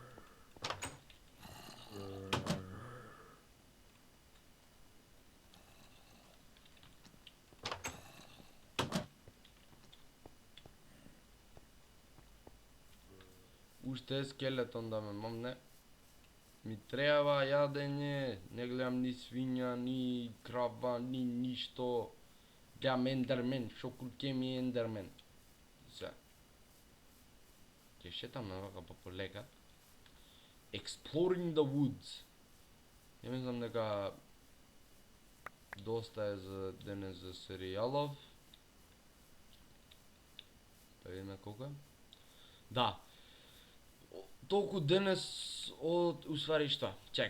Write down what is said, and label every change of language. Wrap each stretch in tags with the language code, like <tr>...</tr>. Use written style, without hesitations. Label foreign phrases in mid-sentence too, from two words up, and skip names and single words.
<mk>Уште е скелетон да ме мамне. Ми треба јадење, не гледам ни свиња, ни крава, ни ништо. Гледам ендермен, шо круќе ми е ендермен. Се. Ќе шетаме вака па полека.</mk> <en>Exploring the woods.</en> <mk>Ја мислам дека доста е за денес за серијалов. Па видиме колку е. Да. Толку денес од усвари што? Чекај.</mk>